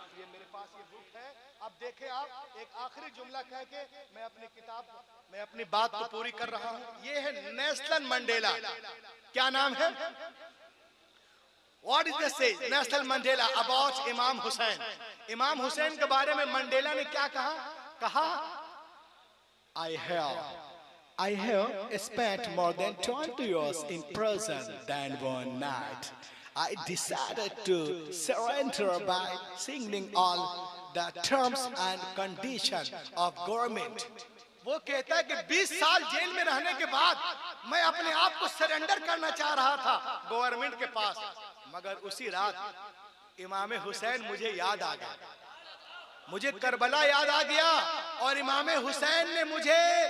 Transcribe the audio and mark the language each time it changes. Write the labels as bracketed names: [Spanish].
[Hindi] ये मेरे पास ये बुक है। अब देखें आप, एक आखिरी जुमला कह के मैं अपनी किताब, मैं अपनी बात को पूरी कर रहा हूँ। ये है नेल्सन मंडेला। क्या नाम है? [English] What is this say? [Hindi] Nelson Mandela about इमाम हुसैन। इमाम हुसैन के बारे में मंडेला ने क्या कहा? कहा [English] I have spent more than 20 years in prison than one night. I decided to surrender by signing all the terms and conditions of government. [Hindi] वो कहता है कि 20 साल जेल में रहने के बाद मैं अपने आप को सरेंडर करना चाह रहा था गवर्नमेंट के पास, मगर उसी रात इमाम हुसैन मुझे याद आ गया, मुझे करबला याद आ गया और इमाम हुसैन ने मुझे